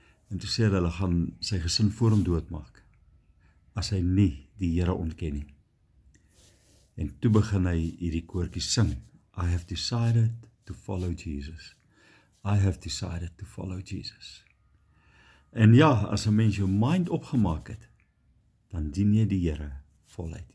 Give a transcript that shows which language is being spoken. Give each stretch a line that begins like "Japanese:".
Afrikaans: En toe sê hulle gaan sy gesin voor hom doodmaak as hy nie die Here ontken nie. En toe begin hy hierdie koortjie sing.
English: I have decided to follow Jesus. I have decided to follow Jesus.
Afrikaans: En ja, as 'n mens jou mind opgemaak het, dan dien jy die Here voluit.